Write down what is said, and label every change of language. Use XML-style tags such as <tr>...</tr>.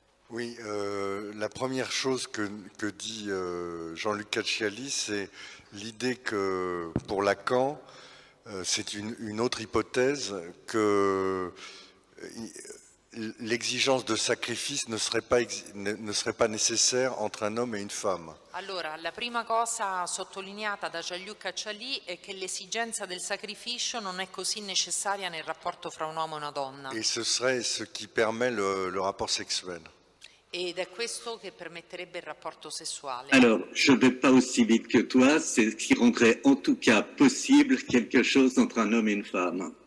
<fr>Oui, la première chose que dit Jean-Luc Cacciali, c'est l'idée que pour Lacan, c'est une autre hypothèse que l'exigence de sacrifice ne serait pas nécessaire entre un homme et une femme.</fr> <it>Allora, la prima cosa sottolineata da Jean-Luc Cacciali è che l'esigenza del sacrificio non è così necessaria nel rapporto fra un uomo e una donna.</it> <fr>Et ce serait ce qui permet le rapport sexuel.</fr> <it>Ed è questo che permetterebbe il rapporto sessuale.</it> <fr>Alors, je ne vais pas aussi vite que toi, c'est ce qui rendrait en tout cas possible quelque chose entre un homme et une femme.</fr>